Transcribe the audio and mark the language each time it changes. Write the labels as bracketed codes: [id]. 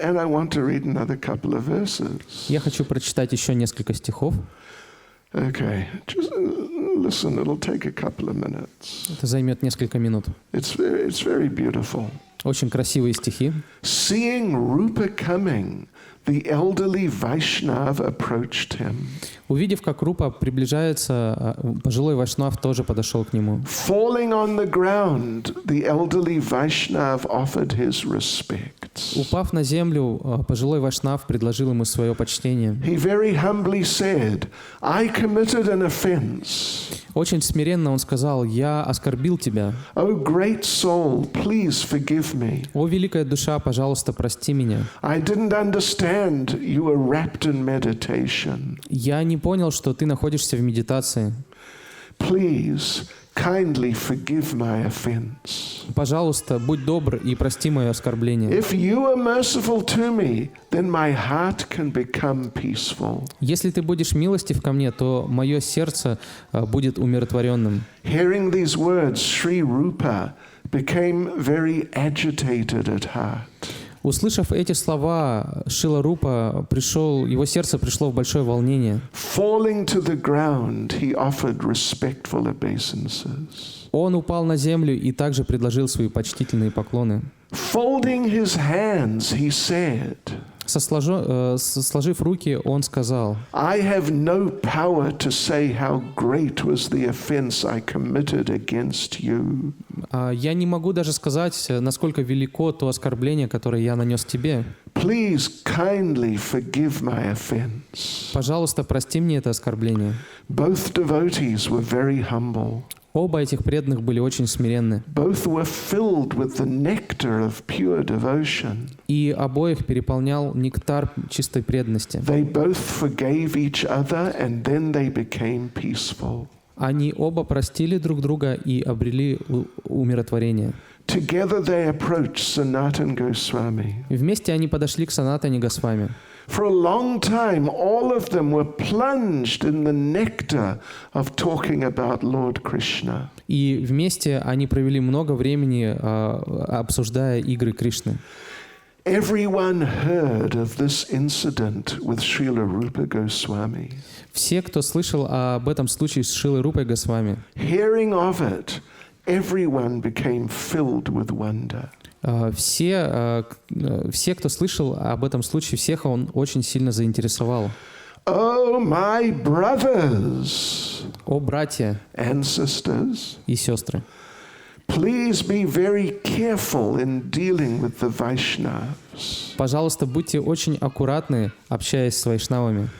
[en] And I want to read another couple of verses. [ru] Я хочу прочитать еще несколько стихов. [en] Okay, just listen, it'll take a couple of minutes. [ru] Это займет несколько минут. [en] It's very beautiful. [ru] Очень красивые стихи. [en] Seeing Rupa coming, the elderly Vaishnav approached him. [ru] Увидев, как Рупа приближается, пожилой вайшнав тоже подошел к нему. [en] Falling on the ground, the elderly Vaishnav offered his respects. [ru] Упав на землю, пожилой вайшнав предложил ему свое почтение. [en] He very humbly said, I committed an offense. [ru] Очень смиренно он сказал: «Я оскорбил тебя». [en] Oh, great soul, please forgive me. [ru] «О, великая душа, пожалуйста, прости меня». [en] I didn't understand you were wrapped in meditation. [ru] «Я не понял, что ты находишься в медитации. [en] Please, kindly forgive my offense. [ru] Пожалуйста, будь добр и прости мое оскорбление». [en] If you are merciful to me, then my heart can become peaceful. [ru] «Если ты будешь милостив ко мне, то мое сердце будет умиротворенным». [en] Hearing these words, Sri Rupa became very agitated at heart. [ru] Услышав эти слова, Шрила Рупа его сердце пришло в большое волнение. [en] Falling to the ground, he offered respectful obeisances. [ru] Он упал на землю и также предложил свои почтительные поклоны. [en] Folding his hands, he said, [ru] Сложив руки, он сказал: [en] I have no power to say how great was the offense I committed against you. [ru] «Я не могу даже сказать, насколько велико то оскорбление, которое я нанес тебе. [en] Please kindly forgive my offense. [ru] Пожалуйста, прости мне это оскорбление». [en] Both devotees were very humble. [ru] Оба этих преданных были очень смиренны. [en] Both were filled with the nectar of pure devotion. [ru] И обоих переполнял нектар чистой преданности. [en] They both forgave each other and then they became peaceful. [ru] Они оба простили друг друга и обрели умиротворение. [en] Together they approached Sanatana Goswami. [ru] Вместе они подошли к Санатане Госвами. [en] For a long time, all of them were plunged in the nectar of talking about Lord Krishna. [ru] И вместе они провели много времени, обсуждая игры Кришны. [en] Everyone heard of this incident with Srila Rupa Goswami. [ru] Все, кто слышал об этом случае с Шрилой Рупой Госвами, [en] Hearing of it, everyone became filled with wonder. [ru] все, кто слышал об этом случае, всех он очень сильно заинтересовал. [en] Oh, my brothers [ru] О, братья [en] and sisters, [ru] и сестры, [en] please be very careful in dealing with the Vaishnavas. [ru] пожалуйста, будьте очень аккуратны, общаясь с вайшнавами.